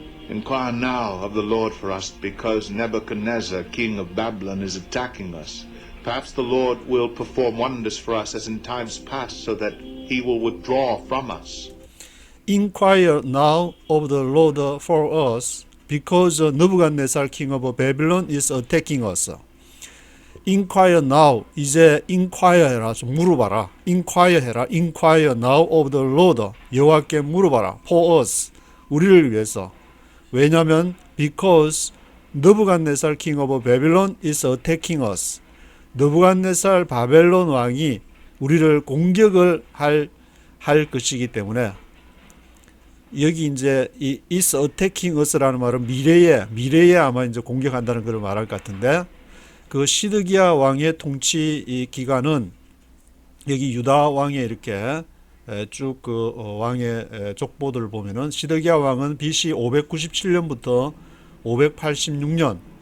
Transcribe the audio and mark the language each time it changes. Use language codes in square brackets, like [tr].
[en] Inquire now of the Lord for us, because Nebuchadnezzar, king of Babylon, is attacking us. Perhaps the Lord will perform wonders for us as in times past, so that he will withdraw from us. Inquire now of the Lord for us, because Nebuchadnezzar king of Babylon is attacking us. Inquire now, [ko] 이제 inquire 해라, 좀 물어봐라. [en] Inquire [ko] 해라, [en] inquire now of the Lord, [ko] 여호와께 물어봐라. [en] For us, [ko] 우리를 위해서. 왜냐면 [en] because Nebuchadnezzar king of Babylon is attacking us. [ko] 느부갓네살 바벨론 왕이 우리를 공격을 할 것이기 때문에, 여기 이제 이 [en] is attacking us [ko] 라는 말은 미래에 아마 이제 공격한다는 걸 말할 것 같은데, 그 시드기야 왕의 통치 기간은 여기 유다 왕의 이렇게 쭉 그 왕의 족보들을 보면은 시드기야 왕은 BC 597년부터 586년,